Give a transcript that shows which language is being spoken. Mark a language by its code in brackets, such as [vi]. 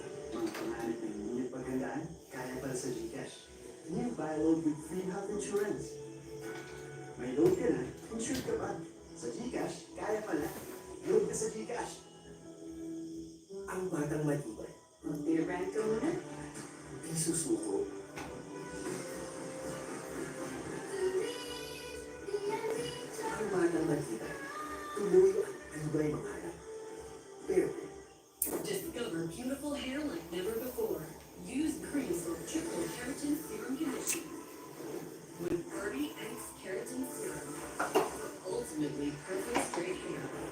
[tl] Mga pangalit ng inyong paghandaan, kaya pala sa Gcash. [en] New buy load with free health insurance. [tl] May load ka na, insured ka pa. Sa Gcash, kaya pala. Load ka sa Gcash. Ang batang matibay. Mag-beer ka muna? Di susuko. Ang batang matibay. Tuloy ang tibay mangarap. Pero, [en] Discover beautiful hair like never before. Use Creamsil Triple Keratin Serum Conditioner. With 30x keratin serum. Ultimately perfect straight hair.